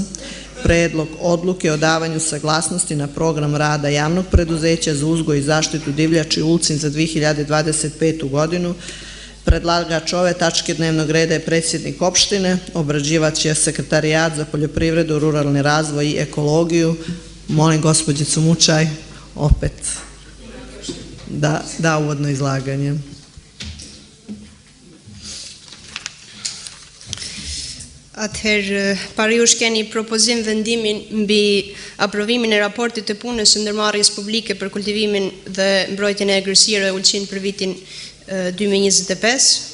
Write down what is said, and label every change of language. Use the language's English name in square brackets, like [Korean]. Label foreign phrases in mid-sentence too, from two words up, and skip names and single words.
[Serbian] Predlog odluke o davanju saglasnosti na program rada javnog preduzeća za uzgoj i zaštitu divljači Ulcin za 2025. godinu. Predlagač ove tačke dnevnog reda je predsjednik opštine, obrađivač je Sekretarijat za poljoprivredu, ruralni razvoj i ekologiju. Molim gospođicu Mučaj opet da uvodno izlaganje. [Albanian] Atëherë, para jush keni propozim vendimin mbi aprovimin e raportit të punës së ndërmarrjes publike për kultivimin dhe mbrojtjen e egërsirave Ulqin për vitin 2025.